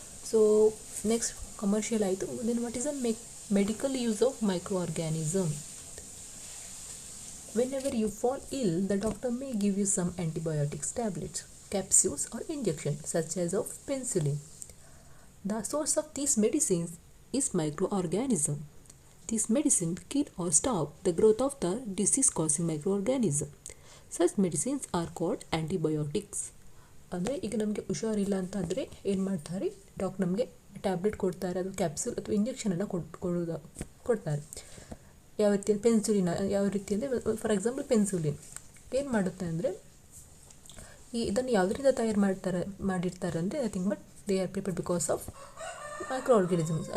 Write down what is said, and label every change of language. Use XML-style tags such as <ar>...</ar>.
<kn>So next commercial ಆಯಿತು.</kn> <en>Then what is the medical use of microorganism. Whenever you fall ill, the doctor may give you some antibiotics, tablets, capsules or injection such as of penicillin. The source of these medicines is microorganism. These medicines kill or stop the growth of the disease-causing microorganism. Such medicines are called antibiotics.</en> <kn>ಅಂದರೆ ಈಗ ನಮಗೆ ಹುಷಾರಿಲ್ಲ ಅಂತಂದರೆ ಏನು ಮಾಡ್ತಾರೆ, doctor ನಮಗೆ tablet ಕೊಡ್ತಾರೆ, ಅದು ಕ್ಯಾಪ್ಸೂಲ್ ಅಥವಾ ಇಂಜೆಕ್ಷನನ್ನು ಕೊಡ್ತಾರೆ. ಯಾವ ರೀತಿ ಪೆನ್ಸುಲಿನ್, ಯಾವ ರೀತಿ ಅಂದರೆ ಫಾರ್ ಎಕ್ಸಾಂಪಲ್ ಪೆನ್ಸುಲಿನ್ ಏನು ಮಾಡುತ್ತೆ ಅಂದರೆ, ಇದನ್ನು ಯಾವುದರಿಂದ ಮಾಡಿರ್ತಾರೆ ಅಂದರೆ</kn> <en>Nothing but they are prepared because of microorganisms.</en>